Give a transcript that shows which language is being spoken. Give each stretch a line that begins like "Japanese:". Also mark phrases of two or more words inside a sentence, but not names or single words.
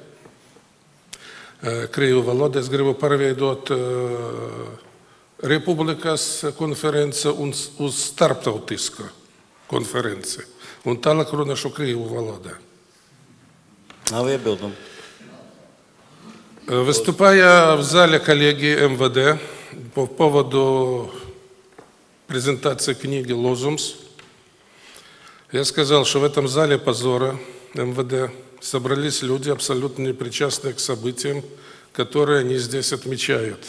Latvian: Krievu valodā es gribu pārveidot Republikas konferenci uz starptautisku konferenci. Un tālāk runāšu Krievu valodā. Nav iebildumu.
Russian: Выступая в зале коллегии МВД по поводу презентации книги «Лозумс», я сказал, что в этом зале позора МВД собрались люди, абсолютно непричастные к событиям, которые они здесь отмечают.